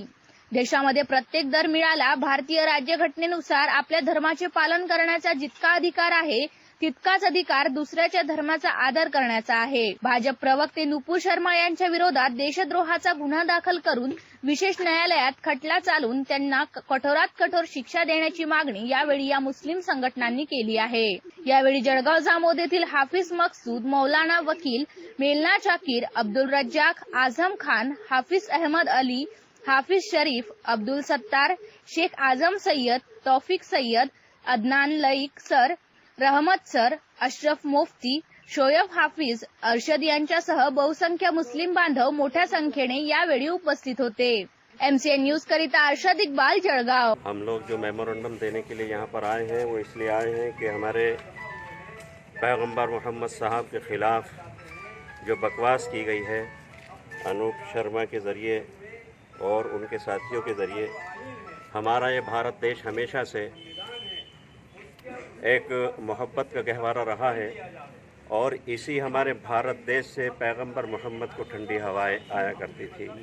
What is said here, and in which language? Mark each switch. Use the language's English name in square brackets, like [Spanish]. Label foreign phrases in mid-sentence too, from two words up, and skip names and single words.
[Marathi] देशामध्ये प्रत्येक धर्मीयाला भारतीय राज्यघटनेनुसार आपल्या धर्माचे पालन करण्याचा जितका अधिकार आहे तितकाच अधिकार दुसऱ्याच्या धर्माचा आदर करण्याचा आहे. भाजप प्रवक्ते नुपूर शर्मा यांच्या विरोधात देशद्रोहाचा गुन्हा दाखल करून विशेष न्यायालयात खटला चालून त्यांना कठोरात कठोर शिक्षा देण्याची मागणी यावेळी या मुस्लिम संघटनांनी केली आहे. यावेळी जळगाव जामोद येथील हाफिज मकसूद, मौलाना वकील, मेलना चाकीर, अब्दुल रज्जाक, आझम खान, हाफिज अहमद अली, हाफिज शरीफ, अब्दुल सत्तार, शेख आझम सय्यद, तौफिक सय्यद, अदनान लईक सर, रहमत सर, अशरफ मुफ्ती, शोयब हाफिज, अरशद यांच्यासह बहुसंख्य मुस्लिम बांधव मोठ्या संख्येने यावेळी उपस्थित होते. MCN न्यूज करिता अरशद इकबाल, जळगाव. [Hindi] हम लोग जो मेमोरेंडम देने के लिए यहाँ पर आए हैं वो इसलिए आए हैं कि हमारे पैगंबर मोहम्मद साहब के खिलाफ जो बकवास की गई है अनूप शर्मा के ज़रिए और उनके साथियों के ज़रिए, हमारा ये भारत देश हमेशा से एक मोहब्बत का गहवारा रहा है और इसी हमारे भारत देश से पैगंबर मोहम्मद को ठंडी हवाएं आया करती थी.